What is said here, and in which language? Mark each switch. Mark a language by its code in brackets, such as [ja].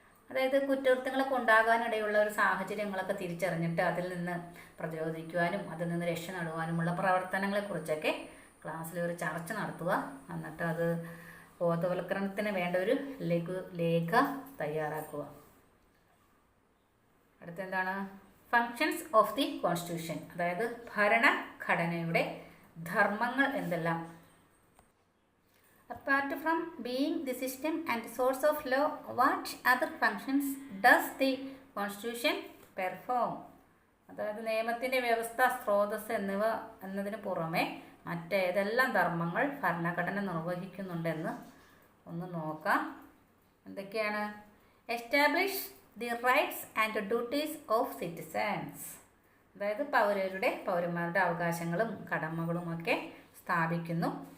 [ml] അതായത് കുറ്റകൃത്യങ്ങളൊക്കെ ഉണ്ടാകാനിടയുള്ള ഒരു സാഹചര്യങ്ങളൊക്കെ തിരിച്ചറിഞ്ഞിട്ട് അതിൽ നിന്ന് പ്രതിരോധിക്കുവാനും അതിൽ നിന്ന് രക്ഷ നേടുവാനുമുള്ള പ്രവർത്തനങ്ങളെക്കുറിച്ചൊക്കെ ക്ലാസ്സിൽ ഒരു ചർച്ച നടത്തുക. എന്നിട്ട് അത് ബോധവൽക്കരണത്തിന് വേണ്ട ഒരു ലേഖ തയ്യാറാക്കുക. അടുത്തെന്താണ്? [en] functions of the constitution, [ml] അതായത് ഭരണഘടനയുടെ ധർമ്മങ്ങൾ എന്തെല്ലാം. [en] Apart from being the system and source of law, what other functions does the Constitution perform? [ml] അതായത് നിയമത്തിൻ്റെ വ്യവസ്ഥ, സ്രോതസ് എന്നതിന് പുറമെ മറ്റേതെല്ലാം ധർമ്മങ്ങൾ ഭരണഘടന നിർവഹിക്കുന്നുണ്ടെന്ന് ഒന്ന് നോക്കാം. എന്തൊക്കെയാണ്? [en] establish the rights and duties of citizens, [ml] അതായത് പൗരന്മാരുടെ അവകാശങ്ങളും കടമകളുമൊക്കെ സ്ഥാപിക്കുന്നു.